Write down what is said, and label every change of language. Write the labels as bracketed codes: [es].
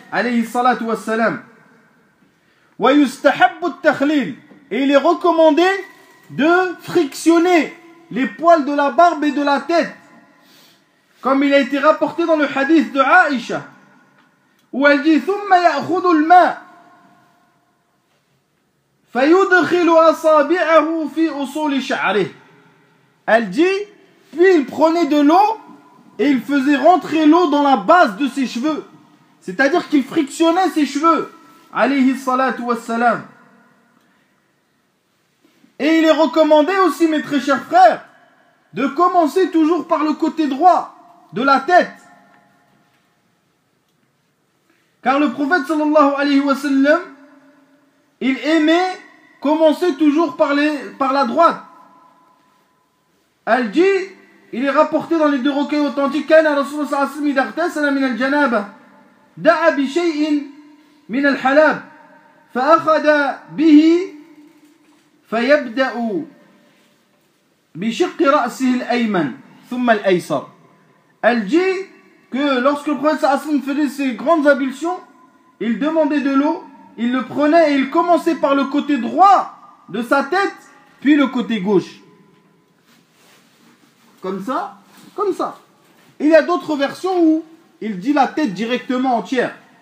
[ar] Alayhi salatu wa salam. ويستحب التخليل. [fr] Et il est recommandé de frictionner les poils de la barbe et de la tête. Comme il a été rapporté dans le hadith de Aïcha. Où elle dit [ar] ثم يأخذ الماء. فيدخل أصابعه في أصول شعره. [fr] Elle dit, puis il prenait de l'eau et il faisait rentrer l'eau dans la base de ses cheveux. C'est-à-dire qu'il frictionnait ses cheveux. Alayhi salatu wassalam. Et il est recommandé aussi, mes très chers frères, de commencer toujours par le côté droit de la tête. Car le prophète sallallahu alayhi wa sallam, il aimait commencer toujours par la droite. Elle dit, il est rapporté dans les deux recueils authentiques, [ar] كَانَ رَسُولُ صَلَّى اللَّهُ عَلَيْهِ وَسَلَّمَ مِنَ الْجَنَابَةِ دَعَ بِشَيْءٍ مِنَ الْحَلَابِ فَأَخَذَ بِهِ فَيَبْدَأُ بِشِقِّ رَأْسِهِ الْأَيْمَنِ ثُمَّ الْأَيْسَرِ. [fr] Elle dit que lorsque le prophète [ar] صلى الله عليه وسلم [fr] faisait ses grandes ablutions, il demandait de l'eau, il le prenait et il commençait par le côté droit de sa tête, puis le côté gauche. Comme ça. Il y a d'autres versions où il dit la tête directement entière.